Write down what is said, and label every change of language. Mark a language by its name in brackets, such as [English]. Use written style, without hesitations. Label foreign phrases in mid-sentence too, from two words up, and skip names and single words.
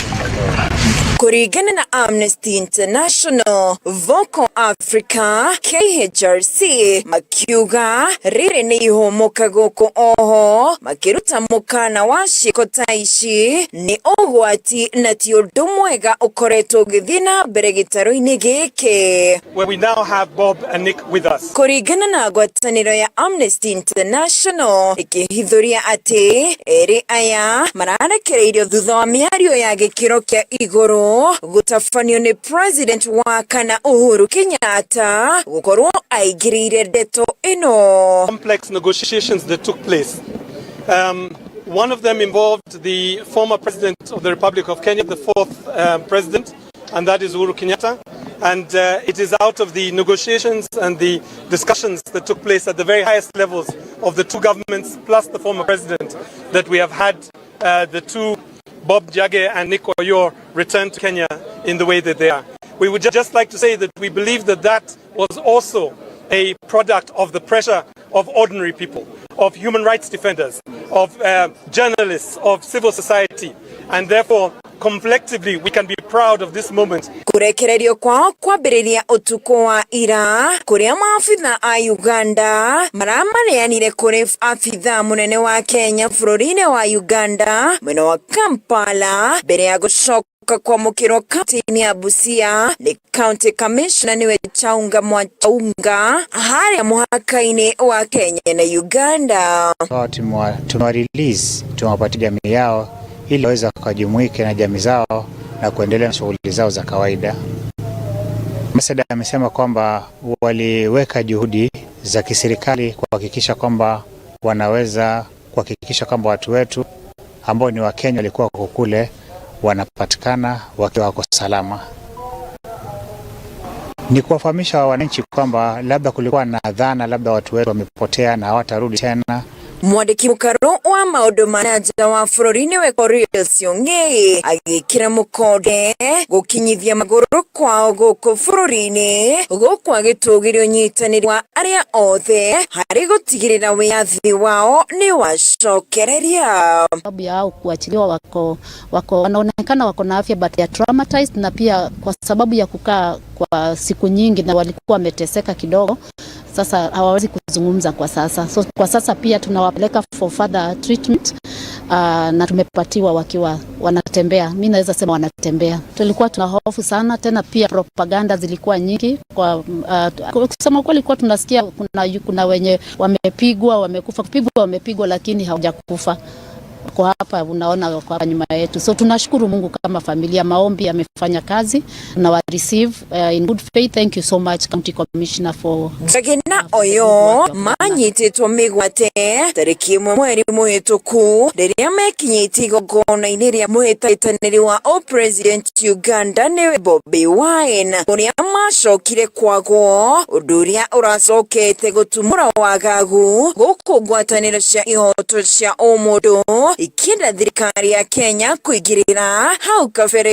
[Kikuyu] Kũringana na Amnesty International, Vocal Africa, KHRC makiuga rĩrĩ nĩ ihomoka gũkũ oho makĩruta mũkana wa ciĩko ta ici nĩ ũgwati na ti ũndũ mwega ũkoretwo ũgĩthiĩ na mbere gĩtarũ-inĩ gĩkĩ. [English] Where we now have Bob and Nick with us. [Kikuyu] Kũringana na ngwatanĩro ya Amnesty International ĩkĩhithũria atĩ erĩ aya mararekereirio thutha wa mĩario ya gĩkĩro kĩa igũrũ gutafanio ni President wa kana Mohoro Kenyatta gukorwo aigirire ndeto ino. [English] Complex negotiations that took place. One of them involved the former President of the Republic of Kenya, the fourth President, and that is Mohoro Kenyatta. And it is out of the negotiations and the discussions that took place at the very highest levels of the two governments plus the former President that we have had the two Bob Njagi and Nick Oyo return to Kenya in the way that they are. We would just like to say that we believe that that was also a product of the pressure of ordinary people, of human rights defenders, of journalists, of civil society, and therefore collectively we can be proud of this moment. [Kikuyu] Kurekererio kwao kwambĩrĩria ũtukũ wa ira kuria maabitha a Uganda maramaneanire kũrĩ abitha mũnene wa Kenya bũrũri-inĩ wa Uganda mwena wa Kampala mbere ya gũcoka kwamũkĩrwo kaunti-inĩ ya Busia nĩ [English] County Commissioner [Kikuyu] niwe Chaunga Mwachaunga harĩa mũhaka-inĩ wa Kenya na Uganda. [Swahili] Tumewarelease, tumewapatia jamii yao ili waweze kujumuika na jamii zao na kuendelea na shughuli zao za kawaida. Ambassador amesema kwamba waliweka juhudi za kiserikali kuhakikisha kwamba wanaweza kuhakikisha kwamba watu wetu ambao ni wa Kenya walikuwa kule wanapatikana wakiwa wako salama. Ni kuwafahamisha wananchi kwamba labda kulikuwa na dhana labda watu wetu wamepotea na hawatarudi tena. [Kikuyu] Mwandĩki mũkaro wa maũndũ manager wa bũrũri-inĩ we Korea Sionge agĩkĩra mũkonde gũkinyithia magũrũ kwao gũkũ bũrũri-inĩ gũkũ agĩtũgĩrio ũnyitanĩri wa arĩa othe harĩ gũtigĩrĩra wĩyathi wao nĩ wacokereria. [Swahili] Sababu yao kuachiliwa wanaonekana wako na afya but ya traumatized, na pia kwa sababu ya kukaa kwa siku nyingi na walikuwa wameteseka kidogo. Sasa hawawezi kuzungumza kwa sasa. So kwa sasa pia tunawapeleka [English] for further treatment [Swahili] na tumepatiwa wakiwa wanatembea. Mimi naweza sema wanatembea. Tulikuwa tuna hofu sana, tena pia propaganda zilikuwa nyingi. Kwa kusema kweli kwa tunasikia kuna wenye wamepigwa, wamekufa, wamepigwa lakini hawajakufa. Kwa hapa unaona kwa nyuma yetu. So tunashukuru Mungu kama familia, maombi yamefanya kazi na wa receive [English] in good faith. Thank you so much County Commissioner for [Kikuyu] Jagina oyo manyititwo migwate tariki mweri muhituku riria mekinyiti igongona-ini ria muhitataniri wa President Uganda ni Bobi Wine uria macokire kwagwo undu uria uracokete gutumura wagagu guku ngwataniro cia ihoto cia umundu ikinda thirikari ya Kenya kuigirira hau kabere.